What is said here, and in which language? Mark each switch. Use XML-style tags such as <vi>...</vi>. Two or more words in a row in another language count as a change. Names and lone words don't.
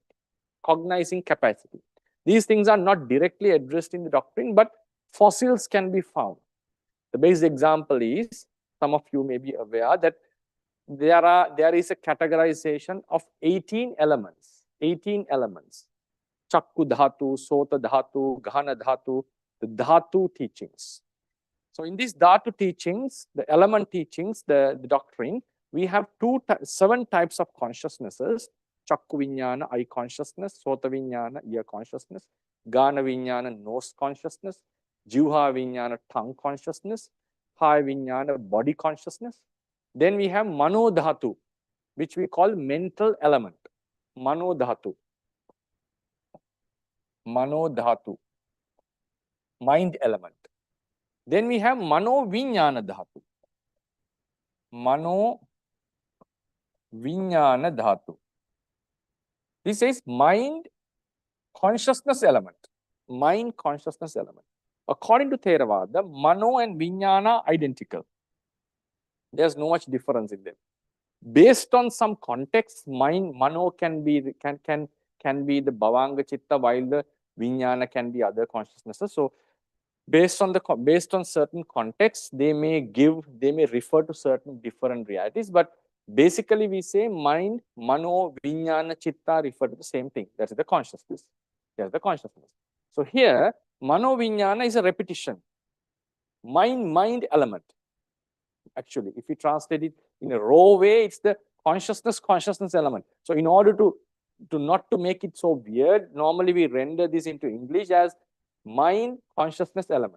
<en>Cognizing capacity. These things are not directly addressed in the doctrine, but fossils can be found. The basic example is, some of you may be aware that there is a categorization of 18 elements. 18 elements.</en> <pi>Chakku dhatu, sota dhatu, gahana dhatu,</pi> <en>the dhatu teachings. So in these dhatu teachings, the element teachings, the doctrine, we have 7 types of consciousnesses. Chakku viññāna, eye consciousness,</en> <pi>sota viññāna,</pi> <en>ear consciousness,</en> <pi>gana viññāna,</pi> <en>nose consciousness,</en> <pi>jivha viññāna,</pi> <en>tongue consciousness,</en> <pi>kaya viññāna,</pi> <en>body consciousness. Then we have</en> <pi>mano dhatu,</pi> <en>which we call mental element.</en> <pi>Mano dhatu. Mano dhatu.</pi> <en>Mind element. Then we have</en> <pi>mano viññāna dhatu. Mano viññāna dhatu.</pi> <en>This is mind consciousness element. Mind consciousness element. According to Theravada, mano and viññāna are identical. There's no much difference in them. Based on some context, mano can be the</en> <pi>bhavanga chitta,</pi> <en>while the viññāna can be other consciousnesses. So based on certain contexts, they may refer to certain different realities, but basically we say mind,</en> <pi>mano, viññāna, chitta</pi> <en>refer to the same thing. That is the consciousness. That's the consciousness. So here,</en> <pi>mano viññāna</pi> <en>is a repetition. Mind element. Actually, if we translate it in a raw way, it's the consciousness element. So in order to not to make it so weird, normally we render this into English as mind consciousness element.</en>